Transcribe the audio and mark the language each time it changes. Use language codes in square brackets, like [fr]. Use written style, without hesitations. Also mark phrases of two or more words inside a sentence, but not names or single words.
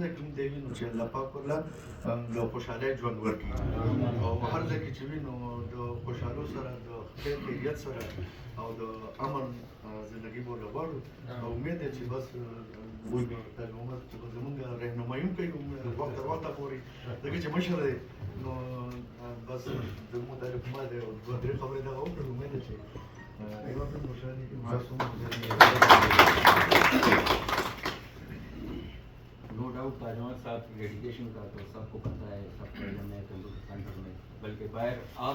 [ps] ځای کې هم دی وي نو چې الله پاک ورله د خوشحالۍ ژوند ورکړي او هر ځای کې چې وي نو د خوشحالو سره د خیر خیریت سره او د امن زندګي به ورله غواړو او امید دی چې بس محمد چې به زمونږ رهنمایي هم کوي وخت تر وخته پورې ځکه چې مشر دی نو بس زموږ تعریف ما دی او دوه درې خبرې دغه وکړو امید دی چې [en] no doubt [ur] تاجمل صاحب کی ڈیڈیکیشن کا تو سب کو پتہ ہے سب کو علم ہے کمپیوٹر سینٹر میں بلکہ باہر آر